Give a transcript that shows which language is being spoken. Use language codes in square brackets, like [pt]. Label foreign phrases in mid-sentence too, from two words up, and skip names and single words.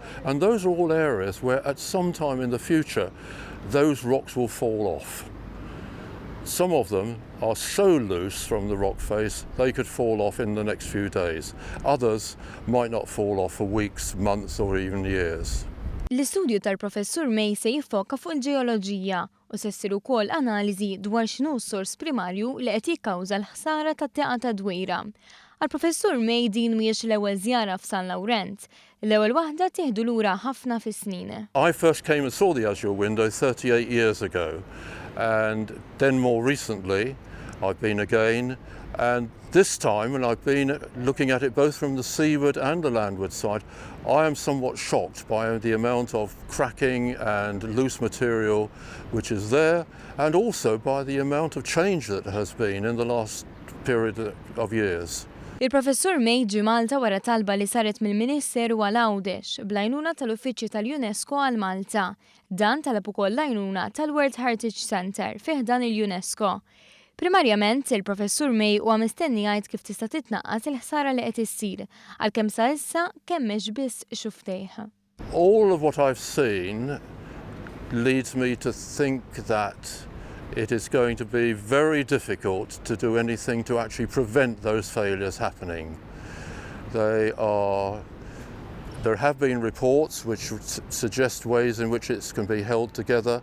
[en] And those are all areas where at some time in the future those rocks will fall off. Some of them are so loose from the rock face they could fall off in the next few days. Others might not fall off for weeks, months or even years. [mt] L-istudju tal-Professur May se jiffoka fuq il-ġeoloġija u se ssir ukoll analiżi dwar x'inhu s-sors primarju li qed jikkawża l-ħsara tat-tieqa tad-Dwejra. Għall-Professur May din mhijiex l-ewwel żjara f'San Laurent, l-ewwel waħda tieħdu lura ħafna fis-snin. [en] I first came and saw the Azure window 38 years ago, and then more recently I've been again, and this time when I've been looking at it both from the seaward and the landward side, I am somewhat shocked by the amount of cracking and loose material which is there, and also by the amount of change that has been in the last period of years. [mt] Il-Professur May ġie Malta wara talba li saret mill-Ministeru għal-Għawdex bl-għajnuna tal-Uffiċċju tal-UNESCO għal Malta. Dan talab ukoll l-għajnuna tal-World Heritage Center fih dan il-UNESCO. Primarjament, il-Professur May huwa mistenni jgħid kif tista' titnaqqas il-ħsara li qed issir għalkemm sa issa kemm mhix biss xuftejh. [en] All of what I've seen leads me to think that it is going to be very difficult to do anything to actually prevent those failures happening. There have been reports which suggest ways in which it can be held together.